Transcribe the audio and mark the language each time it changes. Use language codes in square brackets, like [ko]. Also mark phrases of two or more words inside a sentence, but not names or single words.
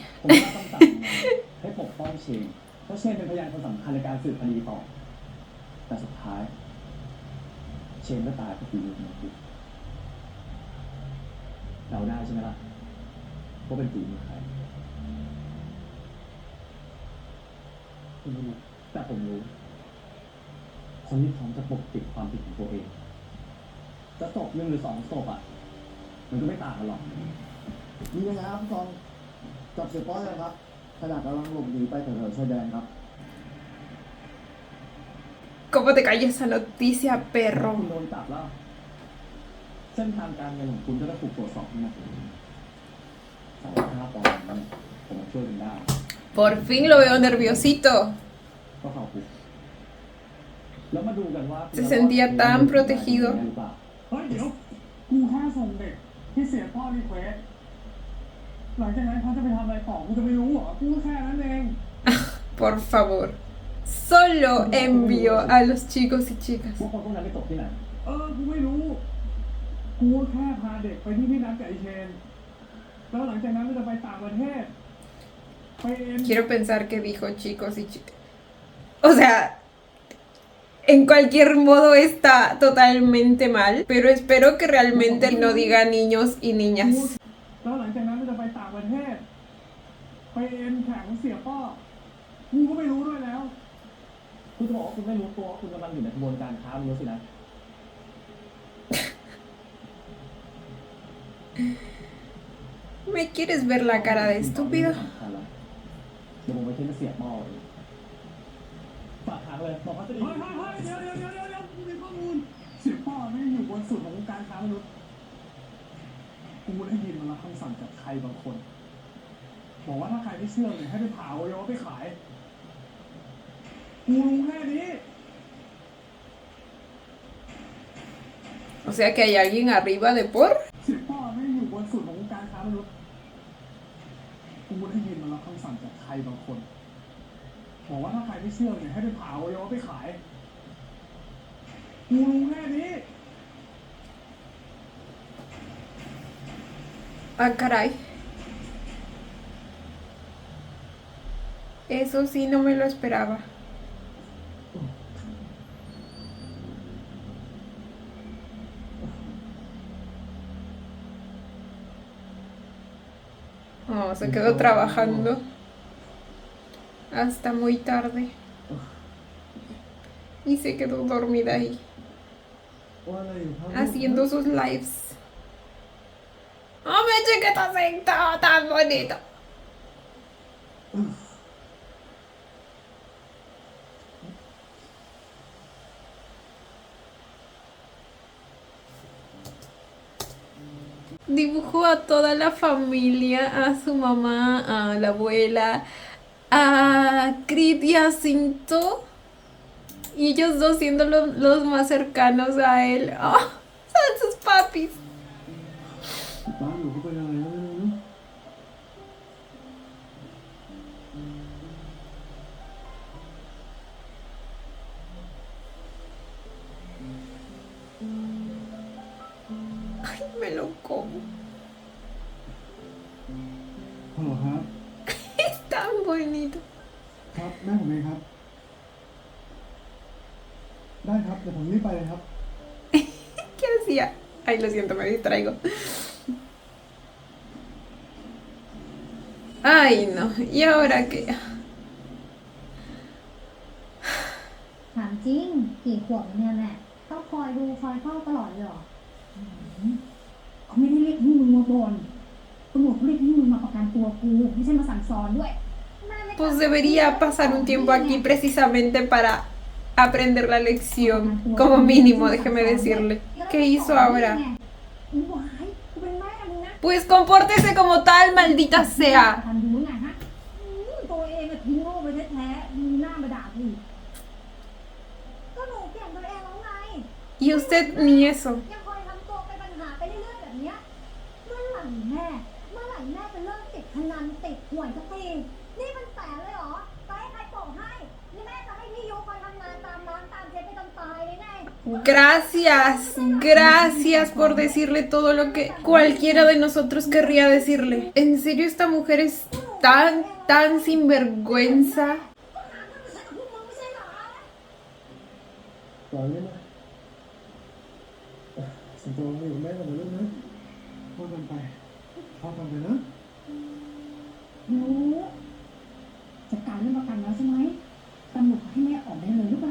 [th] ผมว่าต้องจับมาให้ปกป้องเชนเพราะเชนเป็นพยานคนสำคัญในการสืบคดีต่อ แต่สุดท้าย เชนก็ตายเพราะฝีมือของคุณเดาได้ใช่ไหมล่ะว่าเป็นฝีมือใครคุณไม่รู้แต่ผมรู้ คนที่พร้อมจะปกปิดความผิดของตัวเอง จะศพหนึ่งหรือสองศพอ่ะ มันก็ไม่ต่างกันหรอก มีไหมครับผู้กองจับเสียป้อยแล้วครับขณะกำลังหลบหนีไปแถวๆชายแดนครับ [es] ¿Cómo te cayó esa noticia, [th] ถ้า [es] perro? [th] คุณโดนจับแล้ว เส้นทางการเงินของคุณก็ต้องถูกตรวจสอบนะสารภาพตอนนั้นผมมาช่วยคุณได้ [es] Por fin lo veo nerviosito. [th] ก็เข้าคุกแล้วมาดูกันว่า [es] Se sentía tan protegido. [th] เฮ้ยเดี๋ยว กูแค่ส่งเด็กที่เสียพ่อรีเควสหลังจากนั้นเขาจะไปทำอะไรต่อกูจะไม่รู้เหรอ กูก็แค่นั้นเอง [es] Por favor. Solo envío a los chicos y chicas. [th] ว่าคนพวกนั้นไปตกที่ไหน กูไม่รู้ กูก็แค่พาเด็กไปที่พี่นัทกับไอเชน แล้วหลังจากนั้นก็จะไปต่างประเทศ ไปเอ็น [es] Quiero pensar que dijo chicos y chicas. O sea, en cualquier modo está totalmente mal, pero espero que realmente no diga niños y niñas. [th] แล้วหลังจากนั้นก็จะไปต่างประเทศ ไปเอ็นแข่งเสียป้อ กูก็ไม่รู้ด้วยแล้ว คุณจะบอกว่าคุณไม่รู้ตัวว่าคุณกำลังอยู่ในกระบวนการค้ามนุษย์สินะ [es] ¿Me quieres ver la cara de estúpido? [th] เดี๋ยวผมไปเช็คเสียป้อเลยฝากทางเลยบอกว่าจะดีเฮ้ยเดี๋ยวกูมีข้อมูลเสียป้อไม่ได้อยู่บนสุดของวงการค้ามนุษย์ กูได้ยินมาแล้วคำสั่งจากใครบางคน บอกว่าถ้าใครไม่เชื่อเนี่ยให้ไปผ่าอวัยวะไปขาย กูรู้แค่นี้ [es] O sea que hay alguien arriba de por. [th] เสียป้อไม่ได้อยู่บนสุดของวงการค้ามนุษย์ กูได้ยินมาแล้วคำสั่งจากใครบางคน บอกว่าถ้าใครไม่เชื่อเนี่ยให้ไปผ่าอวัยวะไปขาย กูรู้แค่นี้ [es] Ah, caray. Eso sí no me lo esperaba. Oh, se quedó trabajando hasta muy tarde. Y se quedó dormida ahí, [th] ว่าอะไรอยู่ครับ [es] haciendo sus lives. ¡Oh, me chiquito sentado tan bonito! Dibujó a toda la familia, a su mamá, a la abuela, a Creed y a Cinto. Y ellos dos siendo los más cercanos a él. ¡Oh! Son sus papis. [th] บ้านหนูเขาเป็นอะไรก็ไม่รู้นะ [es] Ay, me lo como. [th] ฮัลโหลครับ [es] Es tan bonito. [th] ครับแม่ผมเองครับ ได้ครับเดี๋ยวผมรีบไปเลยครับ [es] ¿Qué hacía? Ay, lo siento, me distraigo. Ay, no. ¿Y ahora qué? [th] ถามจริงกี่ขวบเนี่ยแม่ต้องคอยดูคอยเฝ้าตลอดเลยเหรอ เขาไม่ได้เรียกให้มึงมาบ่นตำรวจเขาเรียกให้มึงมาประกันตัวกูไม่ใช่มาสั่งสอนด้วย แม่ไม่ [es] Pues debería pasar un tiempo aquí precisamente para aprender la lección, como mínimo, déjeme decirle. ¿Qué hizo ahora? [th] หวายกูเป็นแม่มึงนะ [es] Pues compórtese como tal, maldita sea. [th] ทำดูไงฮะตัวเองอะทิ้งโง่ไปแท้ๆมีหน้ามาด่ากูอีกก็หนูเปลี่ยนตัวเองแล้วไง [es] Y usted ni eso. [th] ยังคอยทำตัวเป็นปัญหาไปเรื่อยๆแบบเนี้ยเมื่อไหร่แม่จะเลิกติดพนันติดหวยสักทีนี่มันแสนเลยเหรอไปให้ใครโปะให้นี่แม่จะให้พี่ยุคอยทำงานตามร้านตามเจ๊ไปจนตายเลยไง [es] Gracias, gracias por decirle todo lo que cualquiera de nosotros querría decirle. En serio, esta mujer es tan sinvergüenza. [th] ปล่อยเลยนะสิงโตอยู่กับแม่กันนะลูกนะพ่อทำไปพ่อทำไปนะ รู้จัดการเรื่องประกันแล้วใช่ไหมตำรวจให้แม่ออกได้เลยหรือเปล่า